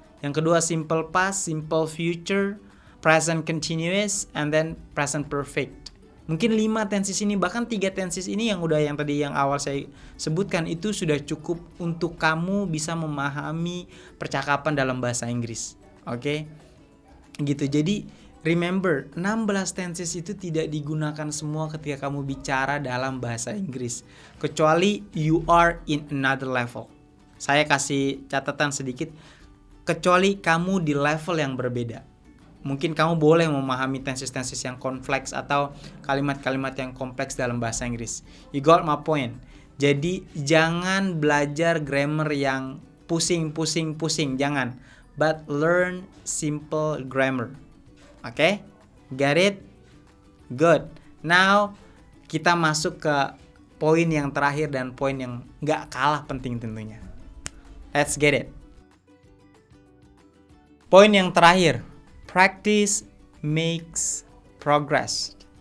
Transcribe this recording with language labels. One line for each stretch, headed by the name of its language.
Indonesian: Yang kedua, simple past, simple future, present continuous, and then present perfect. Mungkin 5 tenses ini, bahkan 3 tenses ini yang tadi yang awal saya sebutkan, itu sudah cukup untuk kamu bisa memahami percakapan dalam bahasa Inggris. Oke? Gitu. Jadi remember, 16 tenses itu tidak digunakan semua ketika kamu bicara dalam bahasa Inggris, kecuali
English: you are in another level.
Indonesian: Saya kasih catatan sedikit, kecuali kamu di level yang berbeda. Mungkin kamu boleh memahami tenses-tenses yang kompleks atau kalimat-kalimat yang kompleks dalam bahasa Inggris.
English: You got my point.
Indonesian: Jadi jangan belajar grammar yang pusing, jangan.
English: But learn simple grammar. Oke? Get it? Good.
Indonesian: Now kita masuk ke poin yang terakhir dan poin yang gak kalah penting tentunya.
English: Let's get it.
Indonesian: Poin yang terakhir.
English: Practice makes progress.